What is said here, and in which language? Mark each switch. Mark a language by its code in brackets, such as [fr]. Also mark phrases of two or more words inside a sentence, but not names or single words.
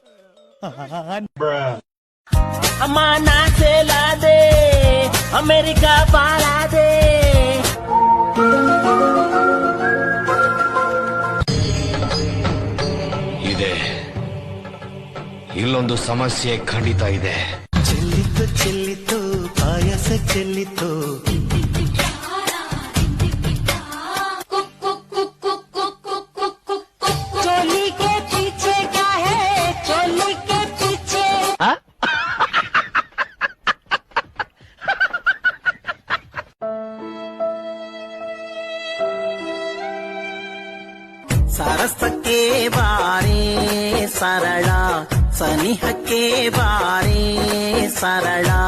[kn] ಅಮ್ಮ ನಾ ಸೇಲಾದೆ, ಅಮೆರಿಕಾ ಪಾಲಾದೆ. ಇದೆ, ಇಲ್ಲೊಂದು ಸಮಸ್ಯೆ ಖಂಡಿತ ಇದೆ. ಚೆಲ್ಲಿತು ಚೆಲ್ಲಿತು ಪಾಯಸ [hi] से चली तो चोली के पीछे क्या है, चोली के पीछे [kn] ಸರಸಕ್ಕೆ ಬಾರೆ ಸರಳ ಸನಿಹಕ್ಕೆ ಬಾರೆ ಸರಳ